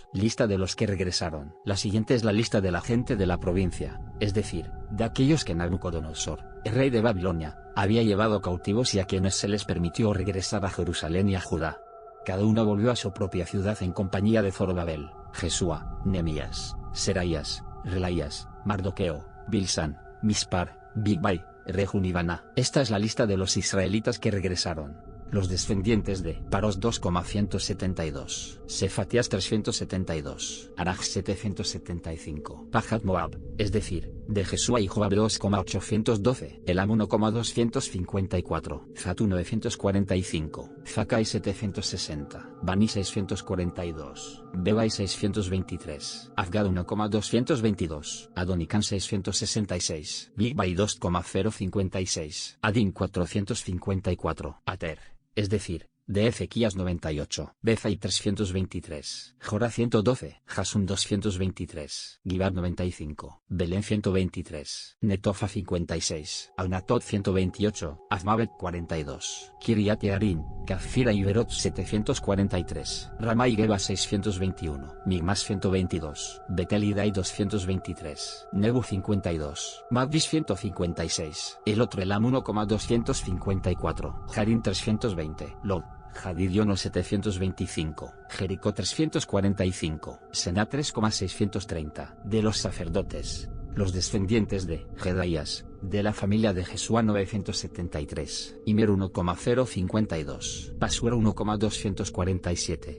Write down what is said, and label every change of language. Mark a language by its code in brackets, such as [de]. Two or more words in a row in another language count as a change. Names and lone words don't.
[es] Lista de los que regresaron. La siguiente es la lista de la gente de la provincia, es decir, de aquellos que Nabucodonosor, el rey de Babilonia, había llevado cautivos y a quienes se les permitió regresar a Jerusalén y a Judá. Cada uno volvió a su propia ciudad en compañía de Zorobabel, Jesúa, Nehemías, Seraías, Relaías, Mardoqueo, Bilsán, Mispar, Bigvai, Rehum y Baná. Esta es la lista de los israelitas que regresaron. Los descendientes de Paros 2,172, Sefatías 372, Araj 775, Pahat Moab, es decir, de Jesúa y Joab 2,812, Elam 1,254, Zatu 945, Zakai 760, Bani 642, Bebai 623, Afgad 1,222, Adonican 666, Bigvai 2,056, Adin 454, Ater, es decir, de Ezequías 98, Bezai 323, Jorah 112, Jasum 223, Gibad 95, Belén 123, Netofa 56, Anatot 128, Azmaveth 42, Kiriat Yearim, Kafira y Berot 743, Ramá y Geba 621, Migmas 122, Betel y Dai 223, Nebu 52, Magdis 156, el otro Elam 1,254, Harim 320, Lod, Jadidion 725, Jericó 345, Sená 3,630, de los sacerdotes, los descendientes de Jedaías, de la familia de Jesúa 973, Imer 1,052, Pasur 1,247,